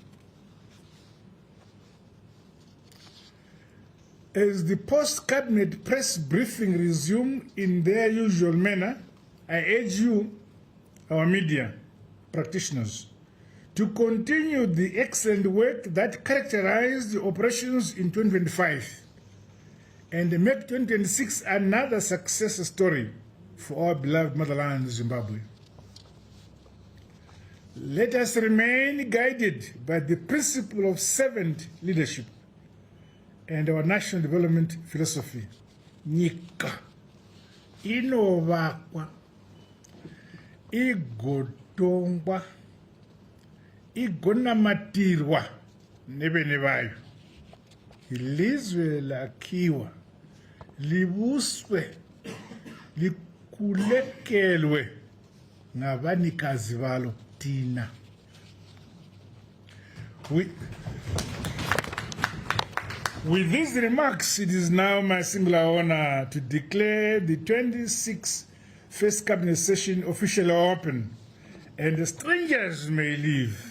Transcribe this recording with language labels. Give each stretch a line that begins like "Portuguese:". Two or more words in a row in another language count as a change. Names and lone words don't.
English: As the post-cabinet press briefing resume in their usual manner, I urge you, our media practitioners, to continue the excellent work that characterized the operations in 2025 and make 2026 another success story for our beloved motherland, Zimbabwe. Let us remain guided by the principle of servant leadership and our national development philosophy.
Shona: Nyika inovakwa, igodongwa, igonamatirwa nebene bayo,
North Ndebele: ilizwe lakhiwa, libuswe, likulekelwe ngabanikazi balo thina.
English: With these remarks, it is now my singular honor to declare the 26th First Cabinet Session officially open, and the strangers may leave.